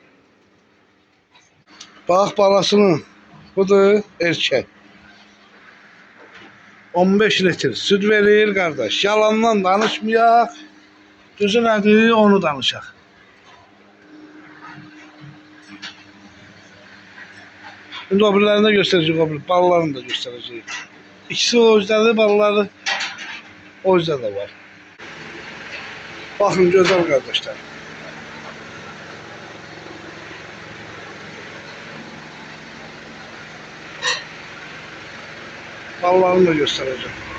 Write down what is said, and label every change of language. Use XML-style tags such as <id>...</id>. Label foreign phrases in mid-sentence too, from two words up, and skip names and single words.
<az>Bax balasının, budur erkək. 15 litr süd verir qardaş. Yalandan danışmayaq. Düzü nədir onu danışaq.</az> <tr>Şimdi o birilerini de göstereceğiz, o bir balalarını da göstereceğiz. İkisi o yüzden balaları o yüzden de var. Bakın güzel kardeşler. Balalarını da göstereceğim.</tr>